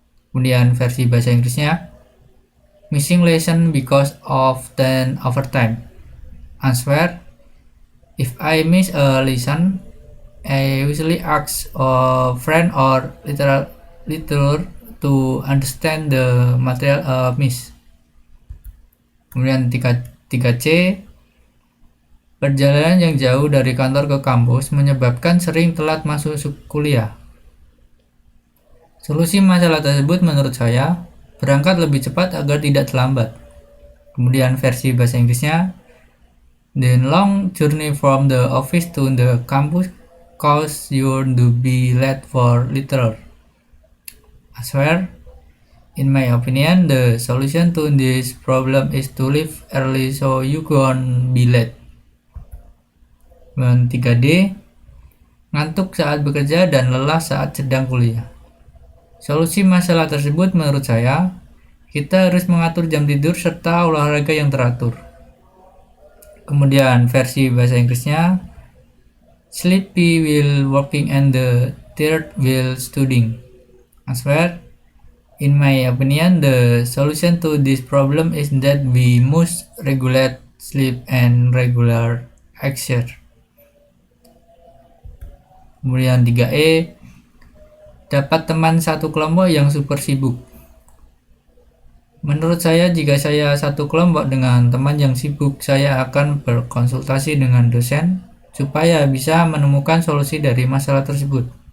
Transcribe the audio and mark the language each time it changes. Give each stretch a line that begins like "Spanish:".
Indonesian: Kemudian versi bahasa Inggrisnya,
English: missing lesson because of then overtime. Answer, if I miss a lesson, I usually ask a friend or literature to understand the material miss.
Indonesian: Kemudian 3C, perjalanan yang jauh dari kantor ke kampus menyebabkan sering telat masuk kuliah. Solusi masalah tersebut menurut saya, berangkat lebih cepat agar tidak terlambat. Kemudian versi bahasa Inggrisnya,
English: the long journey from the office to the campus cause you to be late for literature. Answer, in my opinion, the solution to this problem is to leave early so you won't be late.
Indonesian: Dan 3D, ngantuk saat bekerja dan lelah saat sedang kuliah. Solusi masalah tersebut menurut saya, kita harus mengatur jam tidur serta olahraga yang teratur. Kemudian versi bahasa Inggrisnya,
English: sleepy while working and the tired while studying. Answer, in my opinion, the solution to this problem is that we must regulate sleep and regular exercise.
Indonesian: Kemudian 3E, dapat teman satu kelompok yang super sibuk. Menurut saya, jika saya satu kelompok dengan teman yang sibuk, saya akan berkonsultasi dengan dosen supaya bisa menemukan solusi dari masalah tersebut.